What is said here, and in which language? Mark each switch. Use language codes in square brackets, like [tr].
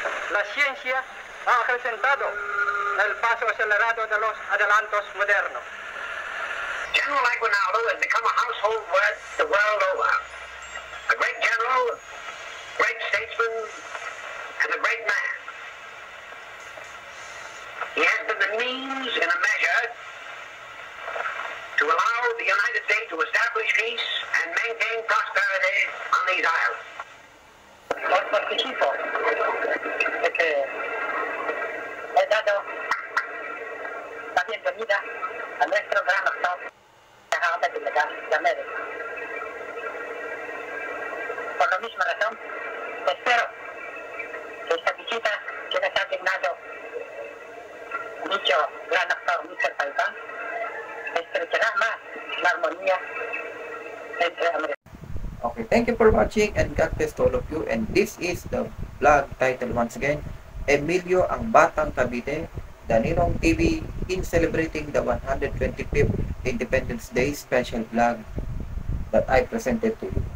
[es] La ciencia ha acrecentado el paso acelerado de los adelantos modernos. [en] General Aguinaldo has become a household word the world over. A great general, great statesman, and a great man. He has been the means, in a measure, to allow the United States to establish peace and maintain prosperity on these islands. [es] Os participo de que he dado la bienvenida a nuestro gran actor de América. Por la misma razón, espero que esta visita que nos ha asignado dicho gran actor Mr. Paipán estrechará más la armonía entre América. [en] Okay, thank you for watching and God bless to all of you. And this is the vlog title once again, Emilio ang Batang Cavite, the Ninong TV in celebrating the 125th Independence Day special vlog that I presented to you.